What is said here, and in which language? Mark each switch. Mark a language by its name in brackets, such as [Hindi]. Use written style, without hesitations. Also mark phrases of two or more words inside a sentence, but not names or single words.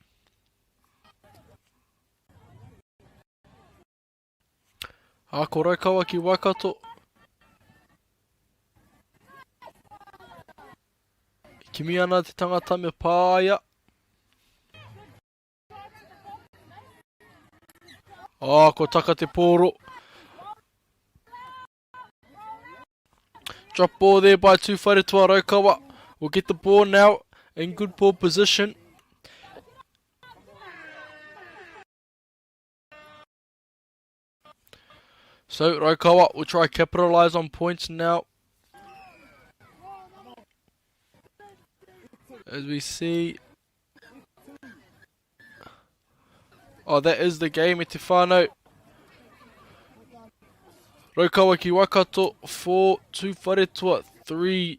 [Māori] Ako Raukawa ki Waikato. Kimi ana te tangata me pāia. Ko taka te pōro. [English] Drop ball there by Tuwharetoa. Raukawa will get the ball now in good ball position. So Raukawa will try to capitalise on points now. As we see. That is the game, [Māori] e te whānau. [English] Raukawa ki Waikato 4, Tuwharetoa 3.